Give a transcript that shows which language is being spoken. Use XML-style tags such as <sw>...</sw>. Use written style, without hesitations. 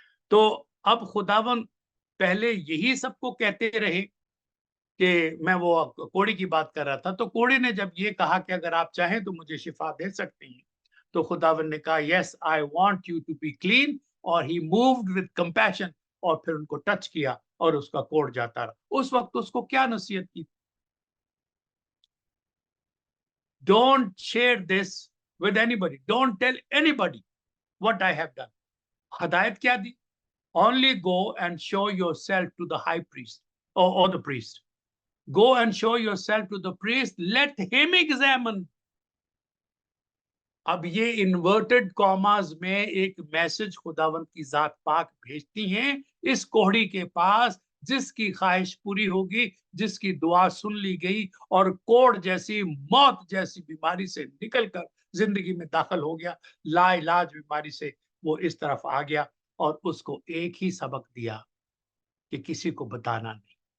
<hi>तो अब खुदावन पहले यही सबको कहते रहे कि मैं वो कोड़ी की बात कर रहा था, तो कोड़ी ने जब ये कहा कि अगर आप चाहें तो मुझे शिफा दे सकते हैं, तो खुदावन ने कहा</hi> <en>yes I want you to be clean,</en> <hi>और</hi> <en>he moved with compassion,</en> <hi>और फिर उनको टच किया और उसका कोड़ जाता रहा। उस वक्त उसको क्या नसीहत की?</hi> <en>Don't share this with anybody, don't tell anybody what I have done.</en> <hi>हदायत क्या दी?</hi> <en>Only go and show yourself to the high priest, or the priest. Go and show yourself to the priest. Let him examine.</en> <hi>अब ये inverted commas में एक message खुदावंत की जात पाक भेजती हैं इस कोहड़ी के पास, जिसकी ख्वाहिश पूरी होगी, जिसकी दुआ सुन ली गई, और कोड़ जैसी, मौत जैसी बीमारी से निकलकर जिंदगी में दाखिल हो गया, लाइलाज बीमारी से वो इस तरफ आ गया, और उसको एक ही सबक दिया कि किसी को बताना नहीं।</hi>